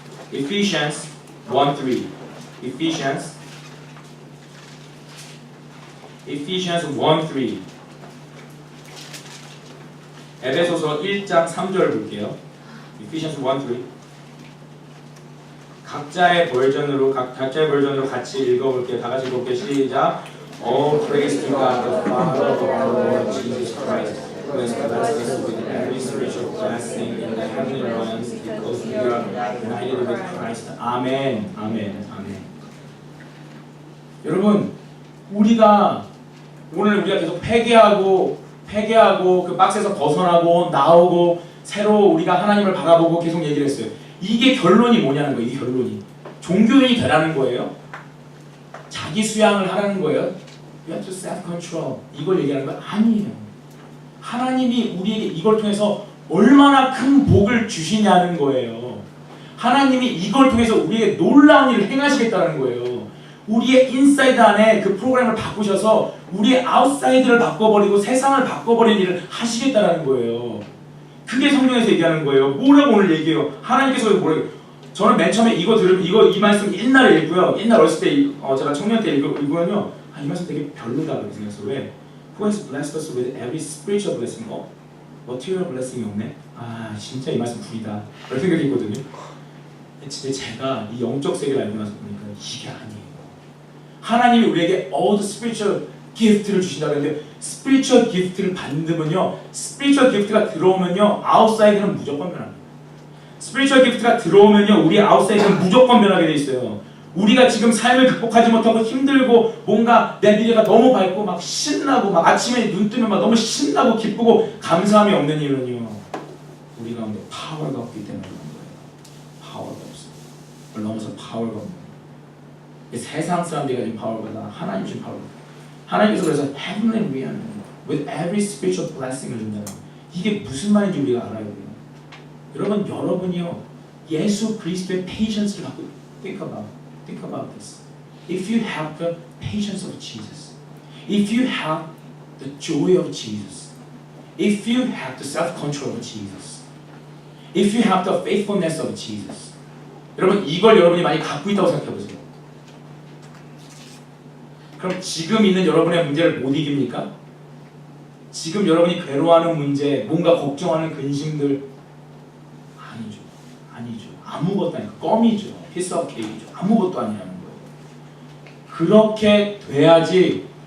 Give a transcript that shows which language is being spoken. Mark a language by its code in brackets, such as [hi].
[en] Ephesians 1:3. Ephesians 1:3. [ko] 에베소서 1장 3절 볼게요. [en] Ephesians 1:3. [ko] 각자의 버전으로 같이 읽어볼게요. 다 같이 읽어볼게요. 시작. [en] All praise to God the Father of our Lord Jesus Christ, who has blessed us with every spiritual blessing in the heavenly realms because we are united with Christ. [ko] 아멘, 아멘, 아멘. 여러분, 우리가 계속 회개하고 그 박스에서 벗어나고 나오고 새로 우리가 하나님을 바라보고 계속 얘기를 했어요. 이게 결론이 뭐냐는 거예요. 이게 결론이 종교인이 되라는 거예요? 자기 수양을 하라는 거예요? [en] You have to self-control. [ko] 이걸 얘기하는 건 아니에요. 하나님이 우리에게 이걸 통해서 얼마나 큰 복을 주시냐는 거예요. 하나님이 이걸 통해서 우리에게 놀라운 일을 행하시겠다는 거예요. 우리의 인사이드 안에 그 프로그램을 바꾸셔서 우리의 아웃사이드를 바꿔버리고 세상을 바꿔버리는 일을 하시겠다는 거예요. 그게 성경에서 얘기하는 거예요. 뭐라고 오늘 얘기해요? 하나님께서 뭐라고? 저는 맨 처음에 이거 들으면 이 말씀 옛날에 읽고요. 옛날 어렸을 때 제가 청년 때 읽으면요, 이 말씀 되게 별로다 그렇게 생각했어요. 왜? [en] Who has blessed us with every spiritual blessing? material blessing [ko] 이 없네? 진짜 이 말씀 불이다. 그런 생각이 있거든요. 근데 제가 이 영적 세계를 알고 나서 보니까 이게 아니에요. 하나님이 우리에게 [en] all the spiritual [ko] 기프트를 주신다고 했는데, 스피리추얼 기프트를 받으면요, 스피리추얼 기프트가 들어오면요, 아웃사이드는 무조건 변합니다. 스피리추얼 기프트가 들어오면요, 우리의 아웃사이드는 무조건 변하게 돼 있어요. 우리가 지금 삶을 극복하지 못하고 힘들고 뭔가 내 미래가 너무 밝고 막 신나고 막 아침에 눈 뜨면 막 너무 신나고 기쁘고 감사함이 없는 이유는요, 우리 가운데 파워가 없기 때문에 그런 거예요. 파워가 없어요. 그걸 넘어서 파워가 없는 거예요. 세상 사람들이 가진 파워보다 하나님 주신 파워. 하나님께서 그래서 [en] heavenly realm with every spiritual blessing [ko] 을 준다는 거예요. 이게 무슨 말인지 우리가 알아야 돼요. 여러분이요, 예수 그리스도의 patience를 갖고 [en] think about this. If you have the patience of Jesus, if you have the joy of Jesus, if you have the self-control of Jesus, if you have the faithfulness of Jesus, [ko] 여러분, 이걸 여러분이 많이 갖고 있다고 생각해 보세요. 그럼 지금 있는 여러분의 문제를 못 이깁니까? 지금 여러분이 괴로워하는 문제, 뭔가 걱정하는 근심들, 아니죠. 아무것도 아니고 껌이죠. 피스 오브 케이크죠. 아무것도 아니라는 거예요. 그렇게 돼야지